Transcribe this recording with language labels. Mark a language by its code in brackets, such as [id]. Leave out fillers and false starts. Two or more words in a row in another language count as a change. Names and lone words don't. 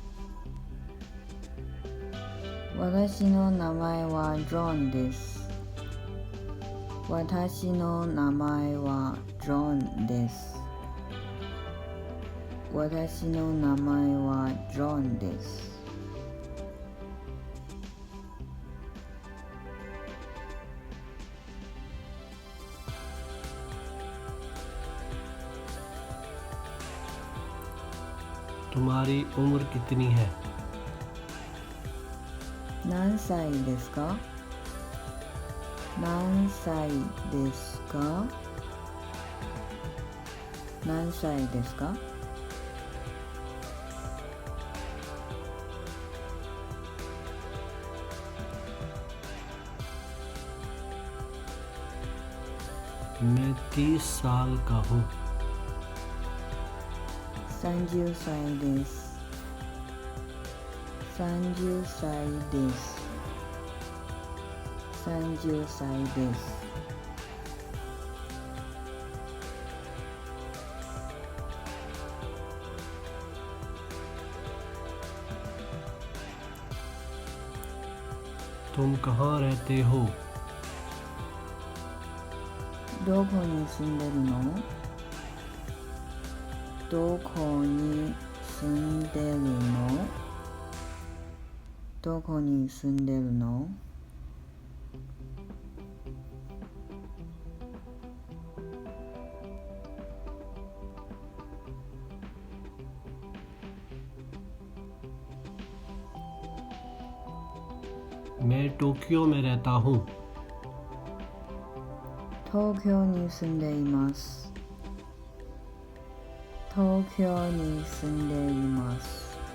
[ja] 私の名前はジョンです。私の名前はジョンです。私の名前はジョンです。 [ur] تمہاری عمر کتنی ہے. [ja] 何歳ですか？何歳ですか？何歳ですか？ [ur] میں 30 سال کا ہوں. [ja] 30 歳です。30歳です。30歳です。 [ur] تم کہاں رہتے ہو. [ja] どこに住んでるの？どこに住んでるの？どこに住んでるの？ [ur] میں ٹوکیو میں رہتا ہوں. [ja] 東京に住んでいます。東京に住んでいます。